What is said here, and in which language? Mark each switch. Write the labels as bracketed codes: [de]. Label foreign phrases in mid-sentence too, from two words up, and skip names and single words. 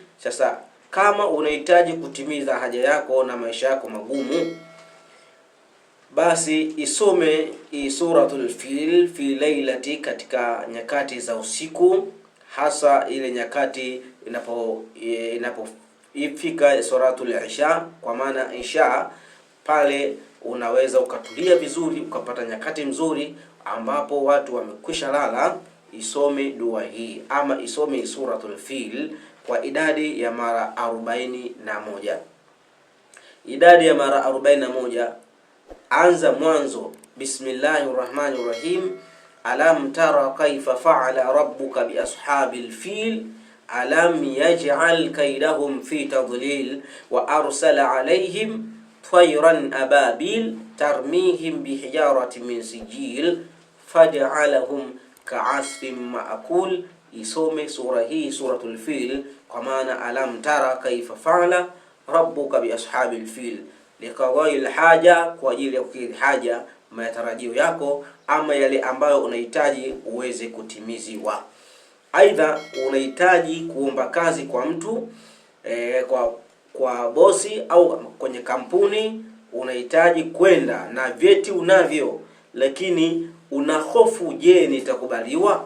[sw] Sasa kama unahitaji kutimiza haja yako na maisha yako magumu, basi isome hii suratul Fil [ar] في ليلة, [sw] katika nyakati za usiku, hasa ile nyakati inapofika suratul Isha, kwa maana Isha pale unaweza ukatulia vizuri, ukapata nyakati mzuri ambapo watu wamekwisha lala. Isome dua hii ama isome suratul Fil kwa idadi ya mara 41. Idadi ya mara 41, anza mwanzo, [ar] بسم الله الرحمن الرحيم ألم تر كيف فعل ربك بأصحاب الفيل ألم يجعل كيدهم في تضليل وأرسل عليهم طيرا أبابيل ترميهم بحجارة من سجيل فجعلهم كعصف مأكول. [sw] Isome sura hii, suratul Fil, kwa maana [ar] ألم تر كيف فعل ربك بأصحاب الفيل, لقضاء حاجة, [sw] kwa ajili ya kukidhi haja, matarajio yako ama yale ambayo unahitaji uweze kutimiziwa. Aidha unahitaji kuomba kazi kwa mtu, kwa bosi au kwenye kampuni, unahitaji kwenda na vyeti unavyo, lakini una hofu, je, nitakubaliwa?